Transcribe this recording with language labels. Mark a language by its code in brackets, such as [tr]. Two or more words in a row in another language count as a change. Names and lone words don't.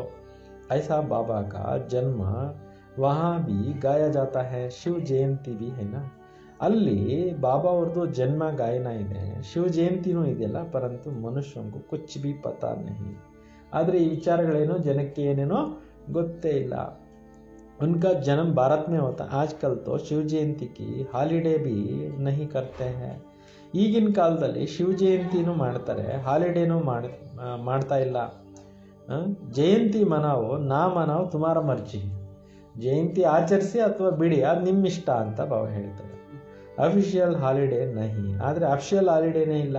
[hi] ऐसा बाबा का जन्म वहाँ भी गाया जाता है. शिव जयंती भी है ना. [kn] ಅಲ್ಲಿ ಬಾಬಾ ಅವ್ರದ್ದು ಜನ್ಮ ಗಾಯನ ಇದೆ, ಶಿವ ಜಯಂತಿನೂ ಇದೆಯಲ್ಲ. [hi] परंतु मनुष्यंगू कुछ भी पता नहीं. [kn] ಆದರೆ ಈ ವಿಚಾರಗಳೇನೋ ಜನಕ್ಕೆ ಏನೇನೋ ಗೊತ್ತೇ ಇಲ್ಲ. [hi] उनका जन्म भारत में होता है. आजकल तो शिव जयंती की हालिडे भी नहीं करते हैं. [kn] ಈಗಿನ ಕಾಲದಲ್ಲಿ ಶಿವ ಜಯಂತಿನೂ ಮಾಡ್ತಾರೆ, ಹಾಲಿಡೇನೂ ಮಾಡ್ತಾ ಇಲ್ಲ. [hi] जयंती मनाओ ना मनाओ तुम्हारी मर्ज़ी. [kn] ಜಯಂತಿ ಆಚರಿಸಿ ಅಥವಾ ಬಿಡಿ, ಅದು ನಿಮ್ಮ ಇಷ್ಟ ಅಂತ ಬಾಬಾ ಹೇಳ್ತಾರೆ. [en] official holiday [kn] ನಹಿ. ಆದರೆ ಅಫಿಷಿಯಲ್ ಹಾಲಿಡೇನೇ ಇಲ್ಲ.